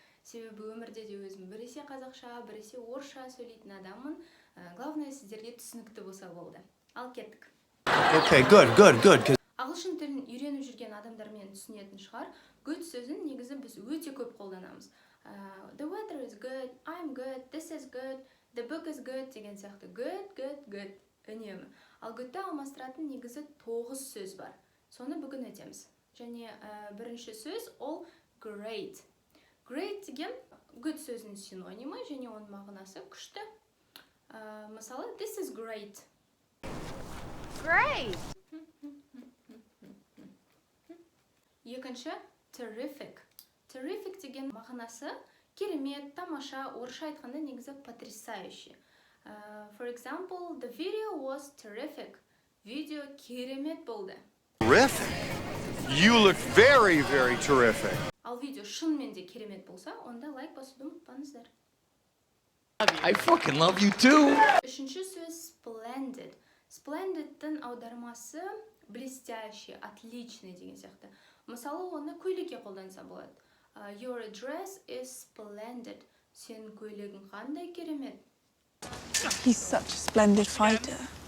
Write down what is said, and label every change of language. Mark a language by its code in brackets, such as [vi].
[kk] Себебі өмірде де өзім біресе қазақша, біресе орысша сөйлейтін адаммын. [ru] Главное, [kk] сіздерге түсінікті болса болды. Ал кеттік. [en] Okay, good. [kk] Ағылшын тілін үйреніп жүрген адамдармен түсінетін шығар. Good сөзін негізі біз өте көп қолданамыз. [en] The weather is good, I'm good, this is good, the book is good [kk] деген сияқты [en] good үнемі. [kk] Ал good'ті алмастыратын негізі 9 сөз бар. Соны бүгін өтеміз. Және бірінші сөз ол great. Great деген good сөзінің синонимі және оның мағынасы күшті. Мысалы, [en] this is great. Great! [kk] Екінші, terrific. Terrific деген мағынасы керемет, тамаша, орысша айтқанда негізі потрясающий. [en] For example, the video was terrific. [kk] Видео керемет болды. [en] Terrific. You look very terrific. [kk] Ал видео шынымен де керемет болса, онда лайк басуды ұмытпаңыздар. [en] I fucking love you too. [kk] Үшінші сөз splendid. Splendid'тің аудармасы [ru] блестящий, отличный [kk] деген сияқты. Мысалы, оны көйлекке қолданса болады. [en] Your dress is splendid. [kk] Сенің көйлегің қандай керемет. [en] He's such a splendid fighter.